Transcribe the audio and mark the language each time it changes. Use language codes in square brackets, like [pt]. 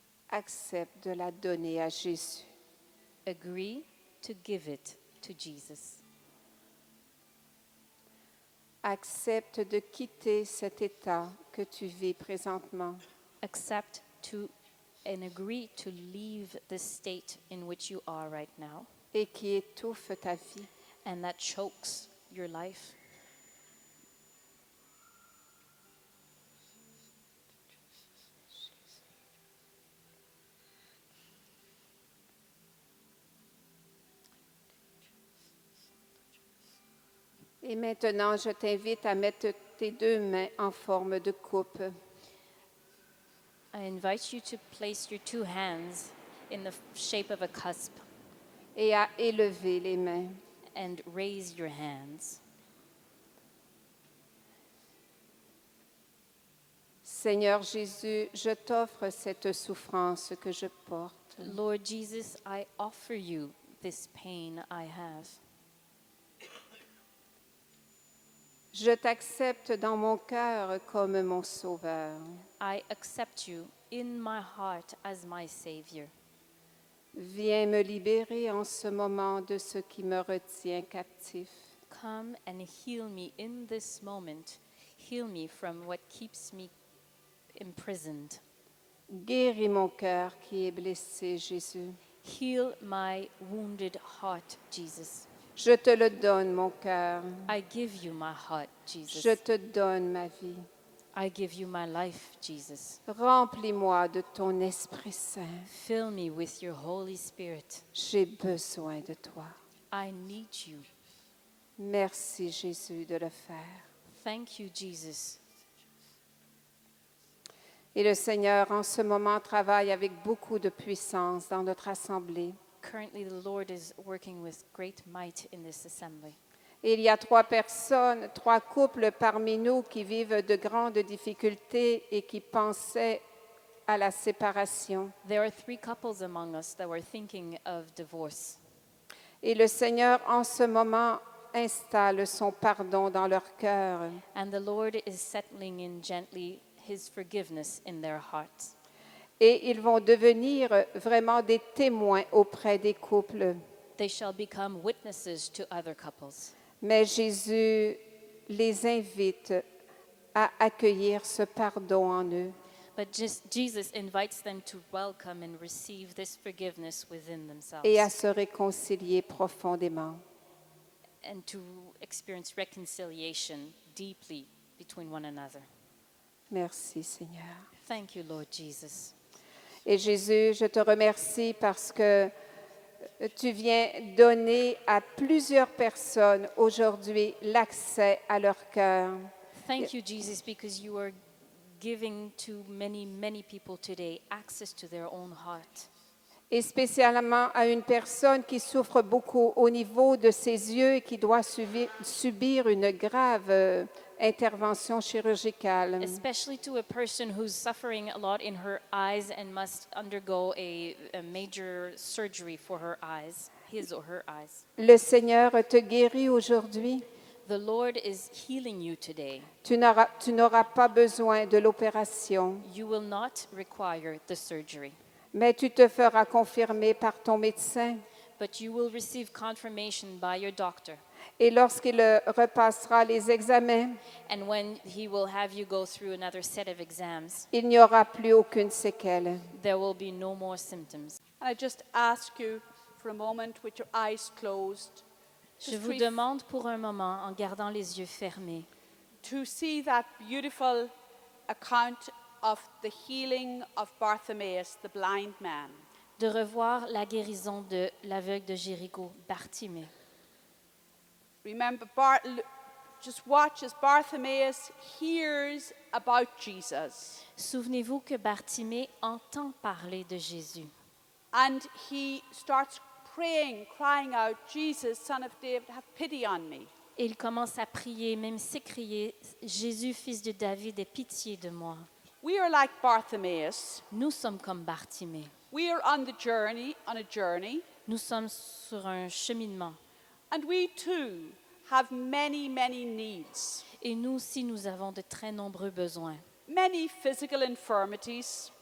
[fr] accepte de la donner à Jésus. [en] agree to give it to Jesus. [fr] Accepte de quitter cet état que tu vis présentement. [en] Accept to and agree to leave the state in which you are right now [fr] Et qui étouffe ta vie. [en] and that chokes your life. [fr] Et maintenant, je t'invite à mettre tes deux mains en forme de coupe. [en] I invite you to place your two hands in the shape of a cusp [fr] Et à élever les mains. [en] and raise your hands. [fr] Seigneur Jésus, je t'offre cette souffrance que je porte. [en] Lord Jesus, I offer you this pain I have. [fr] Je t'accepte dans mon cœur comme mon sauveur. [en] I accept you in my heart as my Savior. [fr] Viens me libérer en ce moment de ce qui me retient captif. [en] Come and heal me in this moment. Heal me from what keeps me imprisoned. [fr] Guéris mon cœur qui est blessé, Jésus. [en] Heal my wounded heart, Jesus. [fr] Je te le donne, mon cœur. [en] I give you my heart, Jesus. [fr] Je te donne ma vie. [en] I give you my life, Jesus. [fr] Remplis-moi de ton Esprit Saint. [en] Fill me with your Holy Spirit. [fr] J'ai besoin de toi. [en] I need you. [fr] Merci, Jésus, de le faire. [en] Thank you, Jesus. [fr] Et le Seigneur, en ce moment, travaille avec beaucoup de puissance dans notre assemblée. [en] Currently, the Lord is working with great might in this assembly. [fr] Et il y a 3 personnes, 3 couples parmi nous qui vivent de grandes difficultés et qui pensaient à la séparation. [en] There are 3 couples among us that were thinking of divorce. [fr] Et le Seigneur, en ce moment, installe son pardon dans leur cœur. [en] And the Lord is settling in gently his forgiveness in their hearts. [fr] Et ils vont devenir vraiment des témoins auprès des couples. [en] They shall become witnesses to other couples. [fr] Mais Jésus les invite à accueillir ce pardon en eux. [en] But Jesus invites them to welcome and receive this forgiveness within themselves [fr] Et à se réconcilier profondément. [en] and to experience reconciliation deeply between one another. [fr] Merci, Seigneur. [en] Thank you, Lord Jesus. [fr] Et Jésus, je te remercie parce que tu viens donner à plusieurs personnes aujourd'hui l'accès à leur cœur. [en] Thank you, Jesus, because you are giving to many, many people today access to their own heart. [fr] Et spécialement à une personne qui souffre beaucoup au niveau de ses yeux et qui doit subir une grave intervention chirurgicale. [en] Especially to a person who's suffering a lot in her eyes and must undergo a major surgery for her eyes, his or her eyes. [fr] Le Seigneur te guérit aujourd'hui. [en] The Lord is healing you today. [fr] Tu n'auras pas besoin de l'opération, [en] You will not require the surgery, [fr] mais tu te feras confirmer par ton médecin. [en] but you will receive confirmation by your doctor. [fr] Et lorsqu'il repassera les examens, [en] And when he will have you go through another set of exams, [fr] il n'y aura plus aucune séquelle. [en] there will be no more symptoms. And I just ask you for a moment with your eyes closed [fr] Je vous demande pour un moment, en gardant les yeux fermés, [en] to see that beautiful account of the healing of Bartimaeus, the blind man. [fr] de revoir la guérison de l'aveugle de Jéricho, Bartimée. [en] Remember, just watch as Bartimaeus hears about Jesus. [fr] Souvenez-vous que Bartimée entend parler de Jésus. [en] And he starts praying, crying out, Jesus, son of David, have pity on me. [fr] Et il commence à prier, même s'écrier, Jésus, fils de David, aie pitié de moi. [en] We are like Bartimaeus. [fr] Nous sommes comme Bartimée. [en] We are on a journey, [fr] Nous sommes sur un cheminement. [en] and we too have many, many needs, [fr] Et nous aussi, nous avons de très nombreux besoins. [en] many physical infirmities,